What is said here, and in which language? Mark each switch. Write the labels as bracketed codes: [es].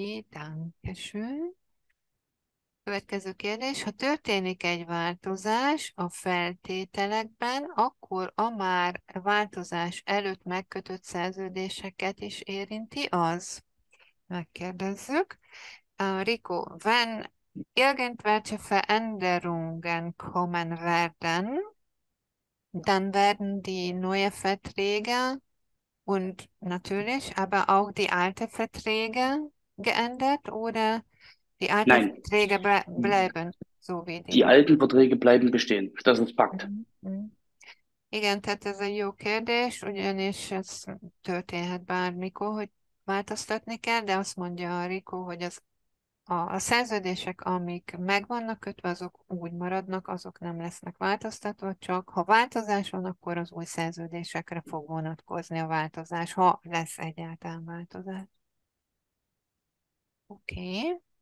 [de] Dankeschön. [hu] Következő kérdés. Ha történik egy változás a feltételekben, akkor a már változás előtt megkötött szerződéseket is érinti az? Megkérdezzük. [de] Rico, wenn irgendwelche Veränderungen kommen werden, dann werden die neue Verträge und natürlich aber auch die alte Verträge geändert oder die alten Nein, Verträge bleiben so wie die. die alten Verträge bleiben bestehen. Das ist Fakt. Mhm. [hu] Igen, tehát ez egy jó kérdés, ugyanis ez történhet bármikor, hogy változtatni kell, de azt mondja a Rikó, hogy a szerződések, amik meg vannak kötve, azok úgy maradnak, azok nem lesznek változtatva, csak ha változás van, akkor az új szerződésekre fog vonatkozni a változás, ha lesz egyáltalán változás. Oké.